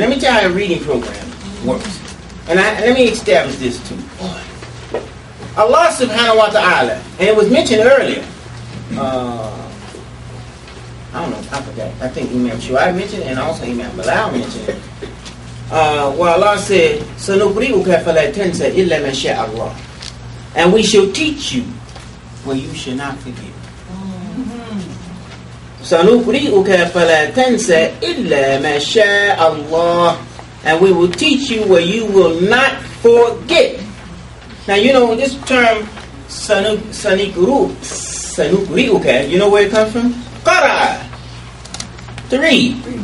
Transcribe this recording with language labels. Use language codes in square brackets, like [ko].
[en] Let me tell you how a reading program works. And let me establish this too. Allah subhanahu wa ta'ala, and it was mentioned earlier. I don't know, I forgot. I think Imam Shu'aib mentioned it, and also Imam Bilal mentioned it. Where Allah said, [ar] سَنُقْرِئُكَ فَلَا تَنْسَ إِلَّا مَا شَاءَ اللَّهُ. [en] And we shall teach you where you shall not forget. [ar] سَنُقْرِئُكَ فَلَا تَنْسَ إِلَّا مَا شَاءَ اللَّهُ. [en] And we will teach you where you will not forget. Now, you know this term, Sanuqri'uka, you know where it comes from? Qara. To read.